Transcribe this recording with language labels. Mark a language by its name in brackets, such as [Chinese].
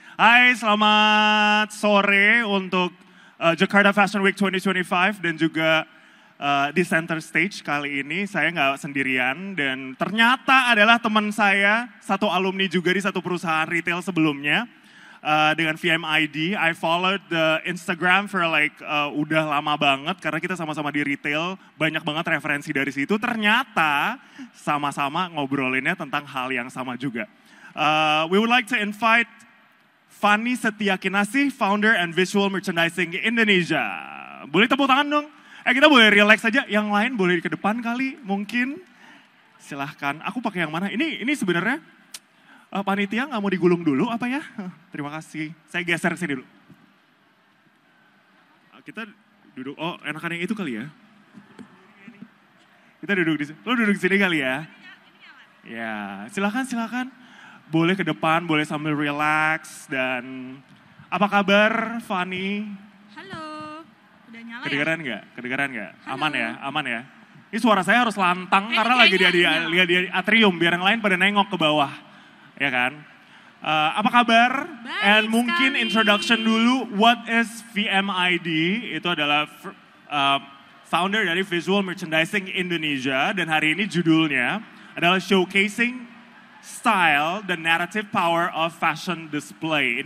[Indonesian] Hai, selamat sore untuk Jakarta Fashion Week 2025 dan juga di center stage kali ini saya nggak sendirian dan ternyata adalah teman saya, satu alumni juga di satu perusahaan retail sebelumnya. dengan VMID. [English] I followed the Instagram for like [Indonesian] udah lama banget karena kita sama-sama di retail, banyak banget referensi dari situ. Ternyata sama-sama ngobrolinnya tentang hal yang sama juga. [English] We would like to invite Fanny Setiakinasih, founder and visual merchandising Indonesia. [Indonesian] Boleh tepuk tangan dong? Kita boleh relax saja, yang lain boleh ke depan kali mungkin. Silahkan, aku pakai yang mana? Ini sebenarnya panitia nggak mau digulung dulu apa ya? Terima kasih, saya geser sini dulu. Kita duduk, enakan yang itu kali ya? Kita duduk di sini, lo duduk di sini kali ya? Ya, silakan. Boleh ke depan, boleh sambil relax dan apa kabar Fanny? Halo, udah nyala Kedengeran nggak? Halo. Aman ya. Ini suara saya harus lantang karena lagi di atrium, biar yang lain pada nengok ke bawah, ya kan? Apa kabar? Baik And mungkin sekali. [English] introduction dulu, what is VMID? [Indonesian] Itu adalah founder dari Visual Merchandising Indonesia, dan hari ini judulnya adalah Showcasing Style, the Narrative Power of Fashion Display.